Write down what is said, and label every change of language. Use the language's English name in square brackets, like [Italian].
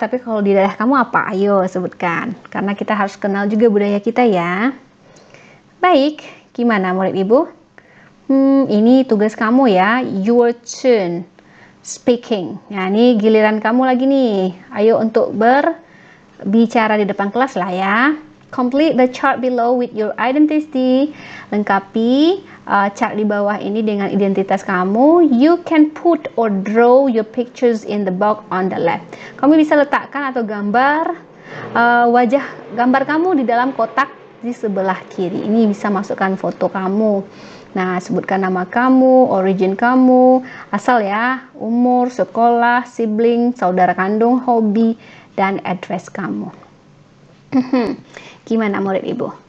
[Indonesian] Tapi kalau di daerah kamu apa? Ayo sebutkan, karena kita harus kenal juga budaya kita ya. Baik, gimana murid ibu? Ini tugas kamu ya, [English] your turn speaking. [Indonesian] Nah, ini giliran kamu lagi nih. Ayo untuk berbicara di depan kelas lah ya. [English] Complete the chart below with your identity. [Indonesian] Lengkapi chart di bawah ini dengan identitas kamu. [English] You can put or draw your pictures in the box on the left. [Indonesian] Kamu bisa letakkan atau gambar wajah gambar kamu di dalam kotak di sebelah kiri. Ini bisa masukkan foto kamu. Nah, sebutkan nama kamu, origin kamu, asal ya, umur, sekolah, sibling, saudara kandung, hobi, dan address kamu. Gimana murid ibu?